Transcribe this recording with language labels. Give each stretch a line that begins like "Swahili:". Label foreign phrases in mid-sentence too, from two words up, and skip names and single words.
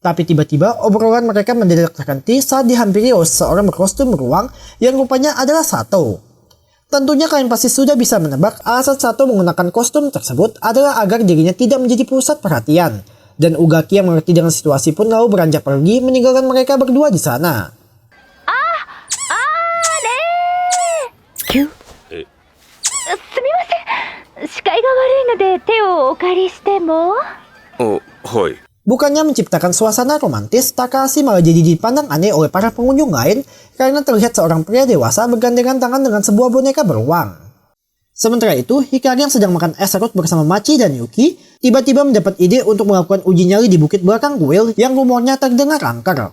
Indonesian: Tapi tiba-tiba obrolan mereka mendadak terhenti saat dihampiri oleh seorang berkostum beruang yang rupanya adalah Sato. Tentunya kalian pasti sudah bisa menebak alasan Sato menggunakan kostum tersebut adalah agar dirinya tidak menjadi pusat perhatian. Dan Ugaki yang mengerti dengan situasi pun lalu beranjak pergi meninggalkan mereka berdua di sana.
Japanese: すみません。視界が悪いので手をお借りしても。はい。
Indonesian: Bukannya menciptakan suasana romantis, Takahashi malah jadi dipandang aneh oleh para pengunjung lain karena terlihat seorang pria dewasa bergandengan tangan dengan sebuah boneka beruang. Sementara itu, Hikari yang sedang makan es serut bersama Machi dan Yuki tiba-tiba mendapat ide untuk melakukan uji nyali di bukit belakang kuil yang rumornya terdengar angker.